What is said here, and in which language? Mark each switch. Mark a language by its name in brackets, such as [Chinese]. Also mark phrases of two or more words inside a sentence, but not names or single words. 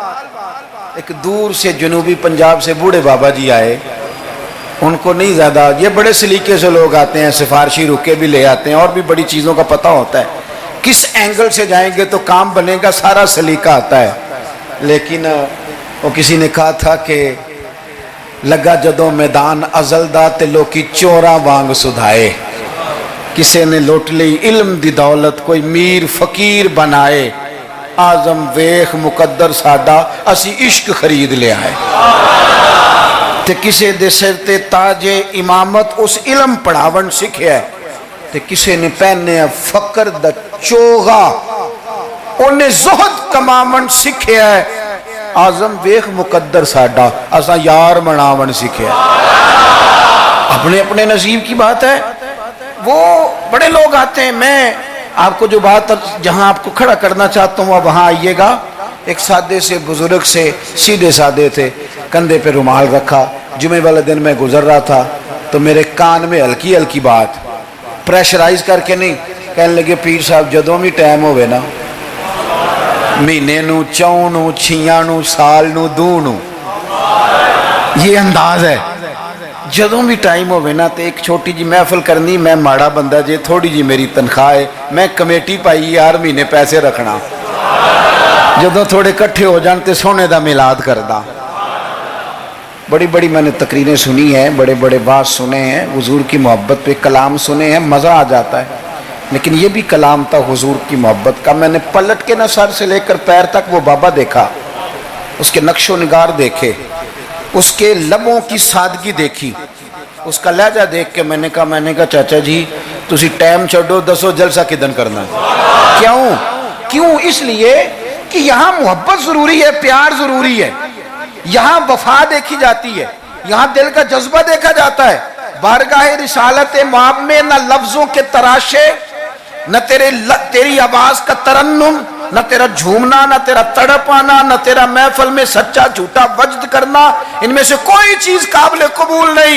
[Urdu] ایک دور سے جنوبی پنجاب سے بوڑھے بابا جی آئے، ان کو نہیں زیادہ، یہ بڑے سلیقے سے لوگ آتے ہیں، سفارشی رکے بھی لے آتے ہیں، اور بھی بڑی چیزوں کا پتہ ہوتا ہے، کس اینگل سے جائیں گے تو کام بنے گا، سارا سلیقہ آتا ہے۔ لیکن وہ کسی نے کہا تھا کہ [Punjabi] لگا جدوں میدان ازل دا تے لوکی چوراں وانگ سدھائے، کسے نے لوٹ لی علم دی دولت، کوئی میر فقیر بنائے، آزم ویخ مقدر ساڈا اسی عشق خرید لے آئے، تے کسے دے سر تے تاج امامت اس علم پڑھاون سکھیا ہے، تے کسے نے پہنے فقر دا چوغا انہیں زہد کماون سکھیا ہے، آزم ویخ مقدر ساڈا اسا یار مناون سکھیا ہے۔ [Urdu] اپنے اپنے نصیب کی بات ہے۔ وہ بڑے لوگ آتے ہیں، میں آپ کو جو بات جہاں آپ کو کھڑا کرنا چاہتا ہوں وہاں آئیے گا۔ ایک سادے سے بزرگ سے، سیدھے سادے تھے، کندھے پہ رومال رکھا، جمعے والے دن میں گزر رہا تھا تو میرے کان میں ہلکی ہلکی بات، پریشرائز کر کے نہیں، کہنے لگے پیر صاحب [Punjabi] جدوں بھی ٹائم ہوئے نا، مہینے نو، چون نو، چھیاں نو، سال نو، دو نو، [Urdu] یہ انداز ہے، [Punjabi] جدوں بھی ٹائم ہوئے نا تے ایک چھوٹی جی محفل کرنی، میں ماڑا بندہ جے، تھوڑی جی میری تنخواہ ہے، میں کمیٹی پائی یار مہینے پیسے رکھنا، جدوں تھوڑے کٹھے ہو جان تے سونے دا میلاد کردہ۔ [Urdu] بڑی بڑی میں نے تقریریں سنی ہیں، بڑے بڑے باز سنے ہیں، حضور کی محبت پہ کلام سنے ہیں، مزہ آ جاتا ہے، لیکن یہ بھی کلام تھا حضور کی محبت کا۔ میں نے پلٹ کے نہ سر سے لے کر پیر تک وہ بابا دیکھا، اس کے نقش و نگار دیکھے، اس کے لبوں کی سادگی دیکھی، اس کا لہجہ دیکھ کے میں نے کہا [Punjabi] چاچا جی تسی ٹائم چھڑو، دسو جلسہ کدن کرنا ہے؟ [Urdu] کیوں؟ اس لیے کہ یہاں محبت ضروری ہے، پیار ضروری ہے، یہاں وفا دیکھی جاتی ہے، یہاں دل کا جذبہ دیکھا جاتا ہے۔ بارگاہ رسالت مآب میں نہ لفظوں کے تراشے، نہ تیری آواز کا ترنم، نہ تیرا جھومنا، نہ تیرا تڑپ آنا، نہ تیرا محفل میں سچا جھوٹا وجد کرنا، ان میں سے کوئی چیز قابل قبول نہیں۔